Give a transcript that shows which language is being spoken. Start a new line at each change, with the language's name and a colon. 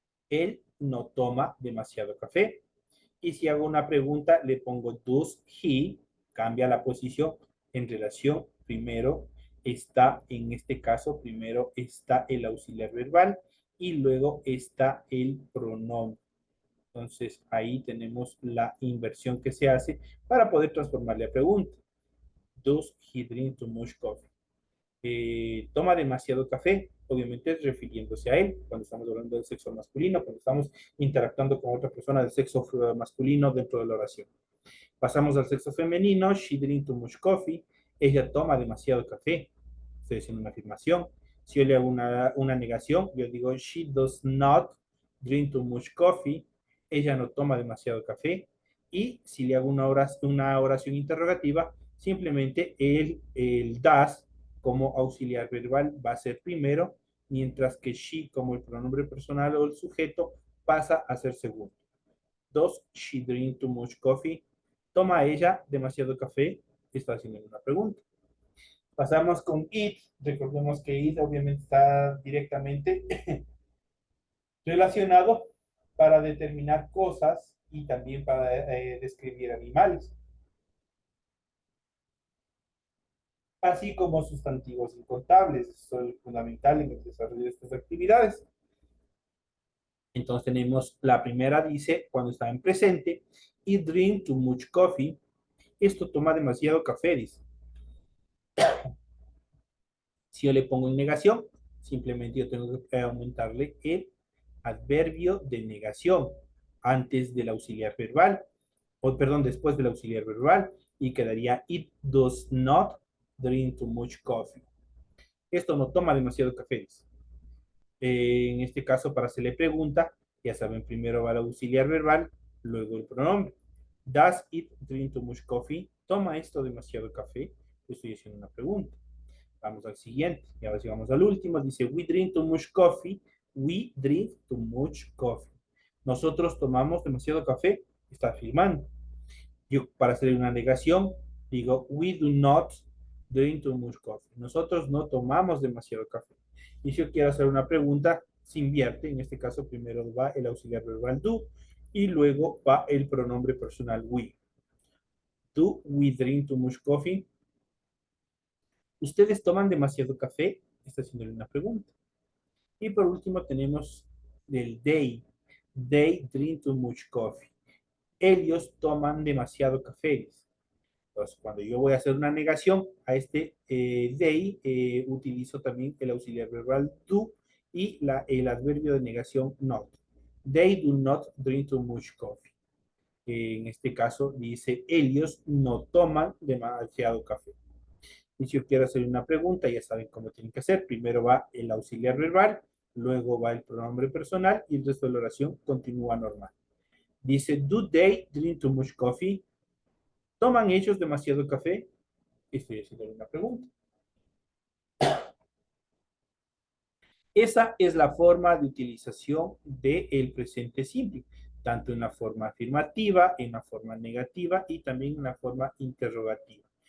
Spanish: Él no toma demasiado café. Y si hago una pregunta, le pongo
English: does he,
Spanish: cambia la posición en relación. Primero está, en este caso, primero está el auxiliar verbal y luego está el pronombre. Entonces ahí tenemos la inversión que se hace para poder transformarle a pregunta.
English: Does he drink too much coffee?
Spanish: Toma demasiado café, obviamente refiriéndose a él, cuando estamos hablando del sexo masculino, cuando estamos interactuando con otra persona del sexo masculino dentro de la oración. Pasamos al sexo femenino,
English: she drinks too much coffee,
Spanish: ella toma demasiado café, estoy haciendo una afirmación. Si yo le hago una negación, yo digo,
English: she does not drink too much coffee,
Spanish: ella no toma demasiado café. Y si le hago una oración interrogativa, simplemente el does como auxiliar verbal va a ser primero, mientras que she como el pronombre personal o el sujeto pasa a ser segundo.
English: Dos, she drink too much coffee.
Spanish: ¿Toma ella demasiado café? Está haciendo una pregunta. Pasamos con it. Recordemos que it obviamente está directamente relacionado para determinar cosas y también para describir animales, así como sustantivos incontables. Son fundamentales en el desarrollo de estas actividades. Entonces tenemos la primera, dice, cuando está en presente,
English: it drink too much coffee.
Spanish: Esto toma demasiado café, dice. Si yo le pongo en negación, simplemente yo tengo que aumentarle el adverbio de negación antes del auxiliar verbal, o perdón, después del auxiliar verbal, y quedaría
English: it does not drink too much coffee.
Spanish: Esto no toma demasiado café. En este caso, para hacerle pregunta, ya saben, primero va el auxiliar verbal, luego el pronombre.
English: Does it drink too much coffee?
Spanish: ¿Toma esto demasiado café? Estoy haciendo una pregunta. Vamos al siguiente. Y ahora sí vamos al último.
English: Dice, we drink too much coffee. We drink too much coffee.
Spanish: Nosotros tomamos demasiado café. Está afirmando. Yo, para hacer una negación, digo,
English: we do not drink too much coffee.
Spanish: Nosotros no tomamos demasiado café. Y si yo quiero hacer una pregunta, se invierte. En este caso, primero va el auxiliar verbal do y luego va el pronombre personal we.
English: Do we drink too much coffee?
Spanish: ¿Ustedes toman demasiado café? Está haciéndole una pregunta. Y por último tenemos el they.
English: They drink too much coffee.
Spanish: Ellos toman demasiado café. Entonces, cuando yo voy a hacer una negación a este they, utilizo también el auxiliar verbal do y el adverbio de negación not.
English: They do not drink too much coffee.
Spanish: En este caso dice, ellos no toman demasiado café. Y si yo quiero hacer una pregunta, ya saben cómo tienen que hacer. Primero va el auxiliar verbal, luego va el pronombre personal y el resto de la oración continúa normal.
English: Dice, do they drink too much coffee?
Spanish: ¿Toman ellos demasiado café? Estoy haciendo una pregunta. Esa es la forma de utilización del presente simple, tanto en la forma afirmativa, en la forma negativa y también en la forma interrogativa.